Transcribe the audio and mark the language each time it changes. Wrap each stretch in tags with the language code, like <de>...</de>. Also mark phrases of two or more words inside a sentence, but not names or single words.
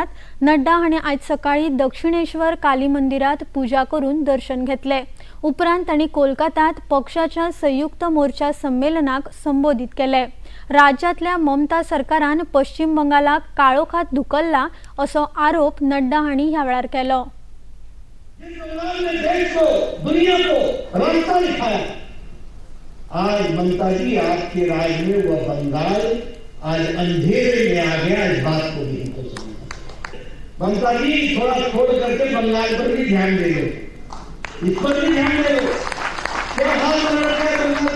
<kok>नड्डा हांणी आज सकाळी दक्षिणेश्वर काली मंदिरात पूजा करून दर्शन घेतले. उपरांत तांणी कोलकातात पक्षाच्या संयुक्त मोर्चा संमेलनाक संबोधित केले. राज्यातल्या ममता सरकारान पश्चिम बंगालाक काळोखात धुकल्ला असो आरोप नड्डा हांणी ह्या वेळार केलो.</kok> <hi>आज ममता जी आपके राज में वह बंगाल आज अंधेरे में आ गया, इस बात को भी हमको समझना। ममता जी थोड़ा छोड़ करके बंगाल पर भी ध्यान दे लो, इस पर भी ध्यान दे लो, क्या हाल बन रखा है बंगाल।</hi>